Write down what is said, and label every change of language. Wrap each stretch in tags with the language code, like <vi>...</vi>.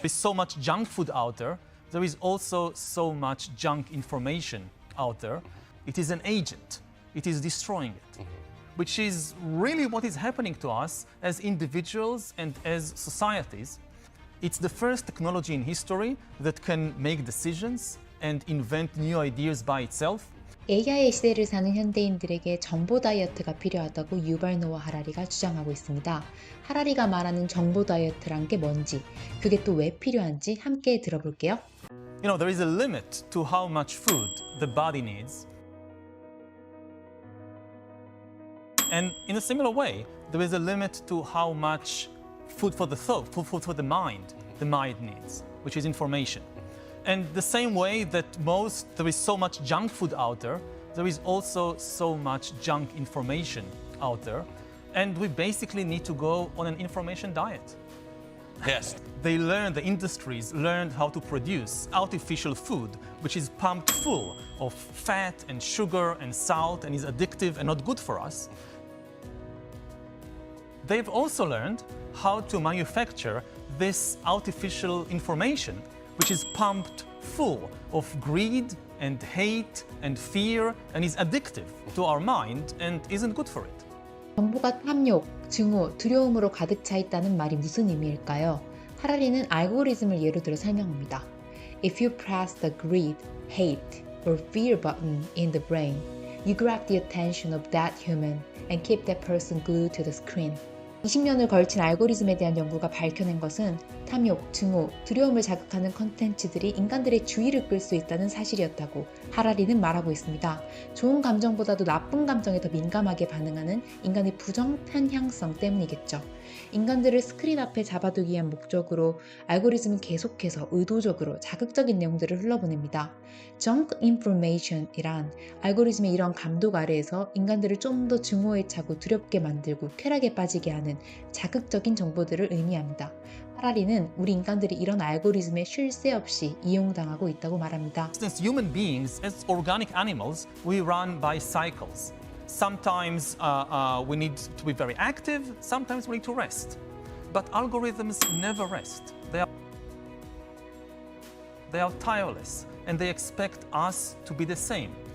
<en>There's so much junk food out there. There is also so much junk information out there. It is an agent. It is destroying it, which is really what is happening to us as individuals and as societies. It's the first technology in history that can make decisions and invent new ideas by itself.</en> <ko>AI의 시대를 사는 현대인들에게 정보 다이어트가 필요하다고 유발 노아 하라리가 주장하고 있습니다. 하라리가 말하는 정보 다이어트란 게 뭔지, 그게 또 왜 필요한지 함께 들어볼게요.</ko> <en>You know, there is a limit to how much food the body needs. And in a similar way, there is a limit to how much food for the thought, food for the mind needs, which is information. And the same way that there is so much junk food out there, there is also so much junk information out there. And we basically need to go on an information diet. Yes. The industries learned how to produce artificial food, which is pumped full of fat and sugar and salt and is addictive and not good for us. They've also learned how to manufacture this artificial information, which is pumped full of greed and hate and fear and is addictive to our mind and isn't good for it.</en> <ko>정보가 탐욕, 증오, 두려움으로 가득 차 있다는 말이 무슨 의미일까요? 하라리는 알고리즘을 예로 들어 설명합니다.</ko> <en>If you press the greed, hate, or fear button in the brain, you grab the attention of that human and keep that person glued to the screen.</en> <ko>20년을 걸친 알고리즘에 대한 연구가 밝혀낸 것은 탐욕, 증오, 두려움을 자극하는 컨텐츠들이 인간들의 주의를 끌 수 있다는 사실이었다고 하라리는 말하고 있습니다. 좋은 감정보다도 나쁜 감정에 더 민감하게 반응하는 인간의 부정탄향성 때문이겠죠. 인간들을 스크린 앞에 잡아두기 위한 목적으로 알고리즘은 계속해서 의도적으로 자극적인 내용들을 흘러보냅니다. Junk information이란 알고리즘의 이런 감독 아래에서 인간들을 좀 더 증오에 차고 두렵게 만들고 쾌락에 빠지게 하는 자극적인 정보들을 의미합니다. 하라리는 우리 인간들이 이런 알고리즘에 쉴 새 없이 이용당하고 있다고 말합니다.</ko> <en>Since human beings, as organic animals, we run by cycles. Sometimes we need to be very active, sometimes we need to rest. But algorithms never rest. They are tireless and they expect us to be the same.</en>